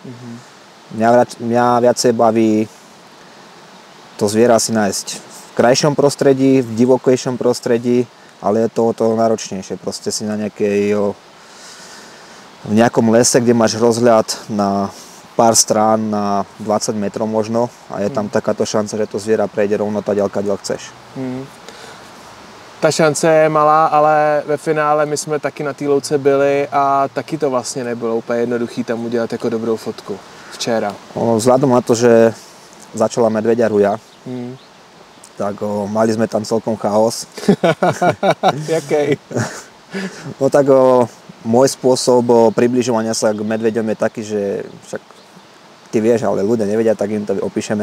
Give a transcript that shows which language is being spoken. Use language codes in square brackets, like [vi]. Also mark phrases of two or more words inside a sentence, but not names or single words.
[sk] Mňa viacej baví to zviera si nájsť v krajšom prostredí, v divokejšom prostredí, ale je to náročnejšie. Proste si na v nejakom lese, kde máš rozhľad na pár strán, na 20 metrov možno a je tam takáto šanca, že to zviera prejde rovno tadiaľ, kadiaľ chceš. [cs] Ta šance je malá, ale ve finále my jsme taky na té louce byli a taky to vlastně nebylo úplně jednoduchý tam udělat jako dobrou fotku včera. [sk] Vzhľadom na to, že začala medveďa ruja, tak mali sme tam celkom chaos. [cs] Jakej? [sk] No tak môj spôsob približovania sa k medveďom je taký, že však ty vieš, ale ľudia nevedia, tak im to opíšeme.